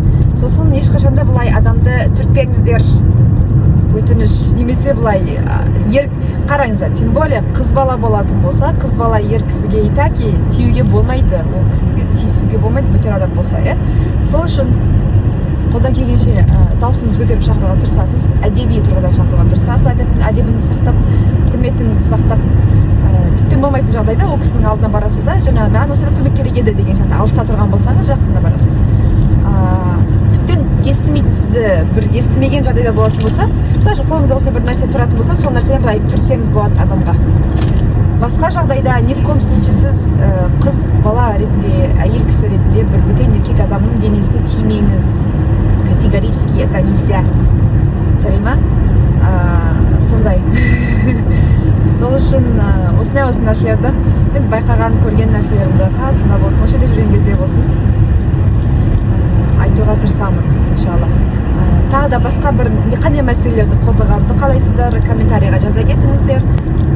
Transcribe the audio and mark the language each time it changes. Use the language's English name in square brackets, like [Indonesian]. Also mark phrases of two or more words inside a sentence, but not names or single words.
[Kazakh] Сосын ешқашанда былай адамды түртпеңіздер, өтініш, немесе былай қараңыздар, [Russian] тем более [Kazakh] қыз бала болатын болса, қыз бала ер кісіге итаки тиюге болмайды, ол кісіге тиісуге болмайды, бөтен адам болса, сол үшін қолдан келгенше дауысыңызды көтеріп шақыруға тырысасыз, әдеби тұрғыдан шақыруға тырысасыз, әдебіңізді сақтап, құрметіңізді сақтап, тіптен болмайтын жағдайда ол кісінің алдына барасыз да, жаңағы маған осылай көмек керек еді деген сияқты алыса тұрған болсаңыз жақында барасыз. Тіптен естімейтін, сізді бір естімеген жағдайда болатын болса, мысалы қолыңызда осылай бір нәрсе тұратын болса, сол нәрседен былай түртсеңіз болады адамға. Басқа жағдайда [Russian] не в коем случае [Kazakh] сіз қыз бала ретінде, әйел кісі ретінде бір бөтен еркек адамның денесіне тимеңіз. [Russian] Категорически это нельзя. [Kazakh] Жарай ма? Сондай. Сол үшін осындай нәрселерді, енді байқаған, көрген нәрселерімді қасымда болсын, осы жерде жүрген кезде болсын, айтуға тырысамын, иншалла. Тағы да басқа бір қандай мәселелерді қозғағанды қалайсыздар, комментарийға жаза кетіңіздер.